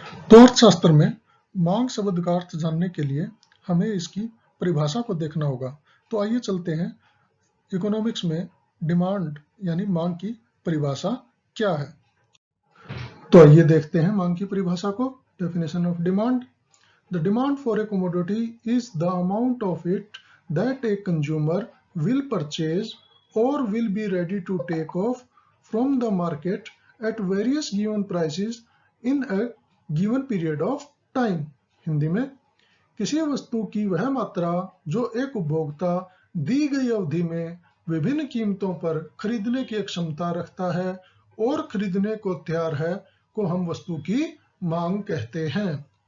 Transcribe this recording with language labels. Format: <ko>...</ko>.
<hi>तो अर्थशास्त्र में मांग शब्द का अर्थ जानने के लिए हमें इसकी परिभाषा को देखना होगा। तो आइए चलते हैं इकोनॉमिक्स में डिमांड यानी मांग की परिभाषा क्या है। तो आइए देखते हैं मांग की परिभाषा को।</hi> <en>Definition of demand: the demand for a commodity is the amount of it that a consumer will purchase or will be ready to take off from the market at various given prices in a given period of time।</en> <hi>Hindi में, किसी वस्तु की वह मात्रा जो एक उपभोक्ता दी गई अवधि में विभिन्न कीमतों पर खरीदने की क्षमता रखता है और खरीदने को तैयार है को हम वस्तु की मांग कहते हैं।</hi>